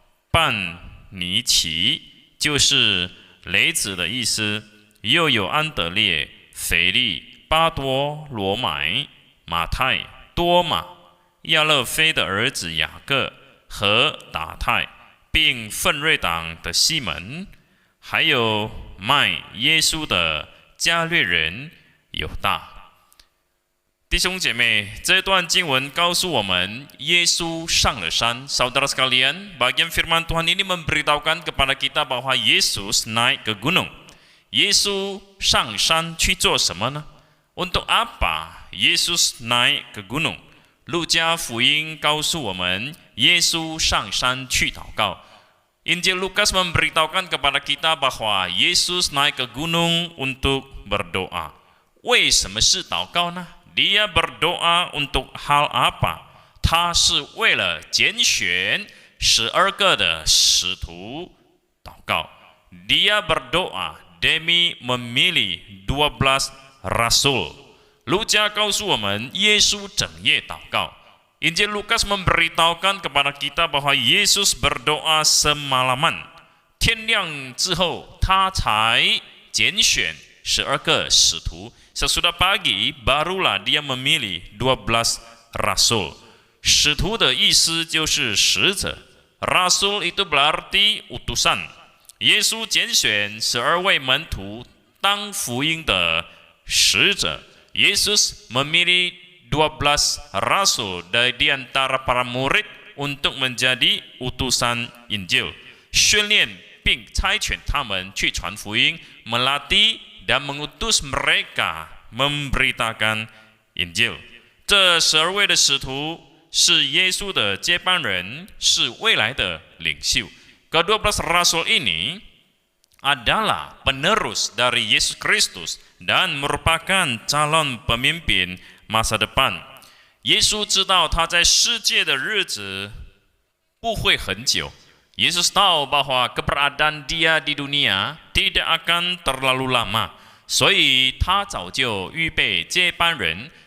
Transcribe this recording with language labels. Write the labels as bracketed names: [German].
[Chinese] 半尼奇，就是雷子的意思，又有安德烈、腓力、巴多罗买、马太、多马、亚勒菲的儿子雅各和达泰，并奋锐党的西门，还有卖耶稣的加略人犹大。弟兄姐妹，这段经文告诉我们，耶稣上了山。 [Indonesian] Saudara sekalian, bagian firman Tuhan ini memberitahukan kepada kita bahwa Yesus naik ke gunung. [Chinese] Yesus 上山去做什么呢？ [Indonesian] Untuk apa Yesus naik ke gunung？ [Chinese] 路加福音告诉我们，耶稣上山去祷告。 [Indonesian] Injil Lukas memberitahukan kepada kita bahwa Yesus naik ke gunung untuk berdoa. [Chinese] 为什么是祷告呢？ [Indonesian] Dia berdoa untuk hal apa？ [Chinese] 他是为了拣选12个的使徒祷告。 [Indonesian] Dia berdoa demi memilih 12 rasul。 [Chinese] 路加告诉我们，耶稣整夜祷告。 [Indonesian] Injil Lukas memberitahukan kepada kita bahwa Yesus berdoa semalaman。 [Chinese] 天亮之后，他才拣选12个使徒。 [Indonesian] Sesudah pagi, barulah dia memilih 12 rasul. [Chinese] 使徒的意思就是使者。 [Indonesian] Rasul itu berarti utusan. [Chinese] 耶稣拣选12位门徒当福音的使者。 [Indonesian] Yesus memilih 12 rasul dari di antara para murid untuk menjadi utusan Injil. [Chinese] 训练并差遣他们去传福音， [Indonesian] melatih dan mengutus mereka memberitakan Injil。 [Chinese] 这12位的使徒是耶稣的接班人，是未来的领袖。 [Indonesian] Ke-12 rasul ini adalah penerus dari Yesus Kristus dan merupakan calon pemimpin masa depan。 [Chinese] 耶稣知道他在世界的日子不会很久。 [Indonesian] Yesus tahu bahwa keberadaan dia di dunia tidak akan terlalu lama， [Chinese] 所以他早就预备接班人。